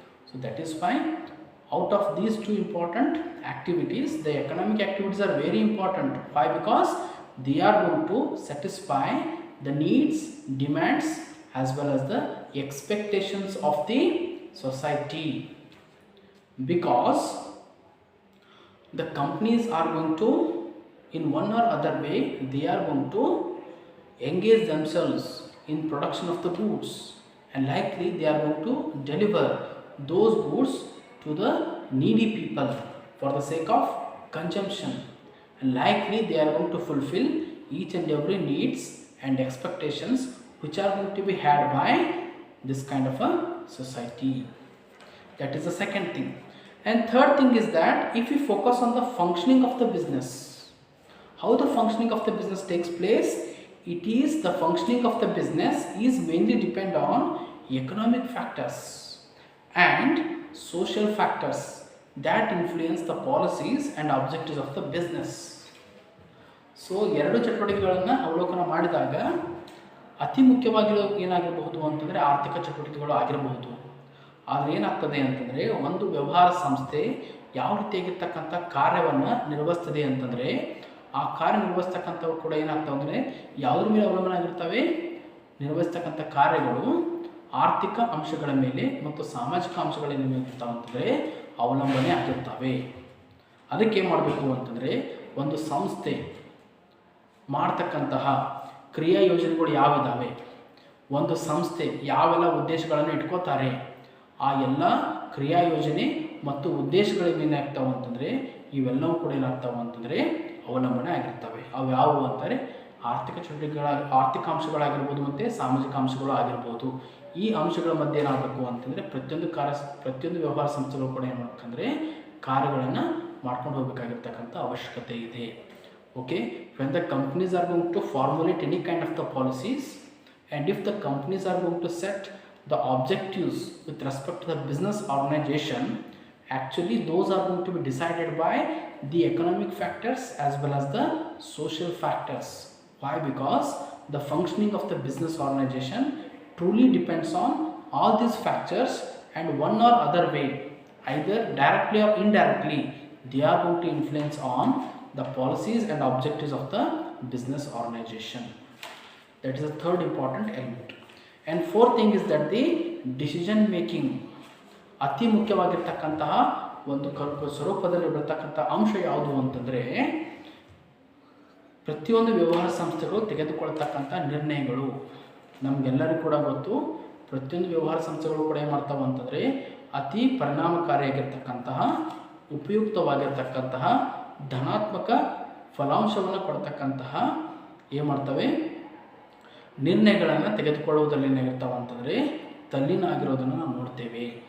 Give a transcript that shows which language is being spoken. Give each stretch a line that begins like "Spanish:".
English: So that is why out of these two important activities the economic activities are very important. Why? Because they are going to satisfy the needs, demands as well as the expectations of the society. Because the companies are going to, in one or other way, they are going to engage themselves in production of the goods, and likely they are going to deliver those goods to the needy people for the sake of consumption, and likely they are going to fulfill each and every needs and expectations which are going to be had by this kind of a society. That is the second thing. And third thing is that if we focus on the functioning of the business, how the functioning of the business takes place, it is the functioning of the business is mainly depend on economic factors and social factors that influence the policies and objectives of the business.
Kannada: So ಎರಡು ಚಟುವಟಿಕೆಗಳನ್ನು ಅವಲೋಕನ ಮಾಡಿದಾಗ ಅತಿ ಮುಖ್ಯವಾಗಿರೋ ಏನಾಗಿರಬಹುದು ಅಂತಂದರೆ ಆರ್ಥಿಕ ಚಟುವಟಿಕೆಗಳು ಆಗಿರಬಹುದು. ಆದರೆ ಏನಾಗ್ತದೆ ಅಂತಂದರೆ ಒಂದು ವ್ಯವಹಾರ ಸಂಸ್ಥೆ ಯಾವ ರೀತಿಯಾಗಿರ್ತಕ್ಕಂಥ ಕಾರ್ಯವನ್ನು ನಿರ್ವಹಿಸ್ತದೆ ಅಂತಂದರೆ ಆ ಕಾರ್ಯ ನಿರ್ವಹಿಸ್ತಕ್ಕಂಥವು ಕೂಡ ಏನಾಗ್ತವೆ ಅಂದರೆ ಯಾವುದ್ರ ಮೇಲೆ ಅವಲಂಬನೆ ಆಗಿರ್ತವೆ, ನಿರ್ವಹಿಸ್ತಕ್ಕಂಥ ಕಾರ್ಯಗಳು ಆರ್ಥಿಕ ಅಂಶಗಳ ಮೇಲೆ ಮತ್ತು ಸಾಮಾಜಿಕ ಅಂಶಗಳ ಮೇಲೆ ಇರ್ತಾವೆ ಅಂತಂದರೆ ಅವಲಂಬನೆ ಆಗಿರ್ತವೆ. ಅದಕ್ಕೆ ಏನು ಮಾಡಬೇಕು ಅಂತಂದರೆ ಒಂದು ಸಂಸ್ಥೆ ಮಾಡ್ತಕ್ಕಂತಹ ಕ್ರಿಯಾ ಯೋಜನೆಗಳು ಯಾವಿದ್ದಾವೆ, ಒಂದು ಸಂಸ್ಥೆ ಯಾವೆಲ್ಲ ಉದ್ದೇಶಗಳನ್ನು ಇಟ್ಕೋತಾರೆ, ಆ ಎಲ್ಲ ಕ್ರಿಯಾ ಯೋಜನೆ ಮತ್ತು ಉದ್ದೇಶಗಳಿಗೆ ಏನಾಗ್ತಾವೆ ಅಂತಂದರೆ ಇವೆಲ್ಲವೂ ಕೂಡ ಏನಾಗ್ತಾವೆ ಅಂತಂದರೆ ಅವಲಂಬನೆ ಆಗಿರ್ತವೆ. ಅವು ಯಾವುವು ಅಂತಾರೆ ಆರ್ಥಿಕ ಆರ್ಥಿಕ ಅಂಶಗಳಾಗಿರ್ಬೋದು ಮತ್ತು ಸಾಮಾಜಿಕ ಅಂಶಗಳು ಆಗಿರ್ಬೋದು. ಈ ಅಂಶಗಳ ಮಧ್ಯೆ ಏನಾಗಬೇಕು ಅಂತಂದರೆ ಪ್ರತಿಯೊಂದು ವ್ಯವಹಾರ ಸಂಸ್ಥೆಗಳು ಕೂಡ ಏನು ಮಾಡಬೇಕಂದ್ರೆ ಕಾರ್ಯಗಳನ್ನು ಮಾಡ್ಕೊಂಡು ಹೋಗಬೇಕಾಗಿರ್ತಕ್ಕಂಥ ಅವಶ್ಯಕತೆ ಇದೆ.
English: Okay, when the companies are going to formulate any kind of the policies, and if the companies are going to set the objectives with respect to the business organization, actually those are going to be decided by the economic factors as well as the social factors. Why? Because the functioning of the business organization truly depends on all these factors, and one or other way, either directly or indirectly, they are going to influence on the policies and objectives of the business organization. That is the third important element. And fourth thing is that the decision making,
Kannada: ಅತಿ ಮುಖ್ಯವಾಗಿರ್ತಕ್ಕಂತಹ ಒಂದು ಸ್ವರೂಪದಲ್ಲಿ ಬರ್ತಕ್ಕಂಥ ಅಂಶ ಯಾವುದು ಅಂತಂದರೆ, ಪ್ರತಿಯೊಂದು ವ್ಯವಹಾರ ಸಂಸ್ಥೆಗಳು ತೆಗೆದುಕೊಳ್ತಕ್ಕಂಥ ನಿರ್ಣಯಗಳು. ನಮಗೆಲ್ಲರಿಗೂ ಕೂಡ ಗೊತ್ತು, ಪ್ರತಿಯೊಂದು ವ್ಯವಹಾರ ಸಂಸ್ಥೆಗಳು ಕೂಡ ಏನು ಮಾಡ್ತಾವೆ ಅಂತಂದರೆ ಅತಿ ಪರಿಣಾಮಕಾರಿಯಾಗಿರ್ತಕ್ಕಂತಹ, ಉಪಯುಕ್ತವಾಗಿರ್ತಕ್ಕಂತಹ, ಧನಾತ್ಮಕ ಫಲಾಂಶವನ್ನು ಕೊಡ್ತಕ್ಕಂತಹ ಏನು ಮಾಡ್ತವೆ ನಿರ್ಣಯಗಳನ್ನು ತೆಗೆದುಕೊಳ್ಳುವುದರಲ್ಲಿ ಏನಾಗಿರ್ತಾವೆ ಅಂತಂದರೆ ತಲ್ಲೀನ ಆಗಿರೋದನ್ನು ನಾವು ನೋಡ್ತೇವೆ.